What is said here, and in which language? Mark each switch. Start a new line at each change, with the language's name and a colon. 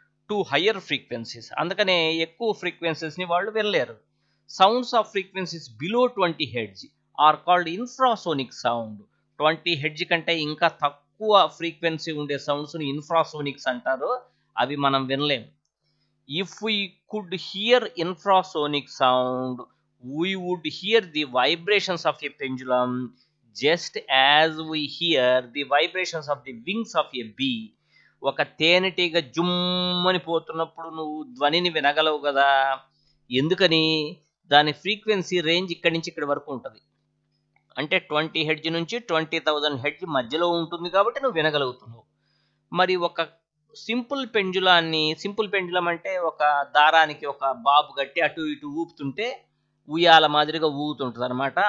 English: to higher frequencies,
Telugu: అందుకనే ఎక్కువ ఫ్రీక్వెన్సీస్ని వాళ్ళు వినలేరు.
English: Sounds of frequencies below 20 hertz are called infrasonic sound.
Telugu: 20 hertz కంటే ఇంకా తక్కువ ఫ్రీక్వెన్సీ ఉండే సౌండ్స్ని ఇన్ఫ్రాసోనిక్స్ అంటారు, అవి మనం వినలేం.
English: If we could hear infrasonic sound, we would hear the vibrations of a pendulum just as we hear the vibrations of the wings of a bee.
Telugu: ఒక తేనెటీగ జుమ్మని పోతున్నప్పుడు నువ్వు ధ్వనిని వినగలవు కదా, ఎందుకని? దాని ఫ్రీక్వెన్సీ రేంజ్ ఇక్కడి నుంచి ఇక్కడి వరకు ఉంటుంది, అంటే 20 హెర్ట్జ్ నుంచి 20,000 హెర్ట్జ్ మధ్యలో ఉంటుంది కాబట్టి నువ్వు వినగలుగుతున్నావు. మరి ఒక సింపుల్ పెంజులాన్ని, సింపుల్ పెంజులం అంటే ఒక దారానికి ఒక బాబు కట్టి అటు ఇటు ఊపుతుంటే ఉయ్యాల మాదిరిగా ఊగుతుంటుంది అనమాట.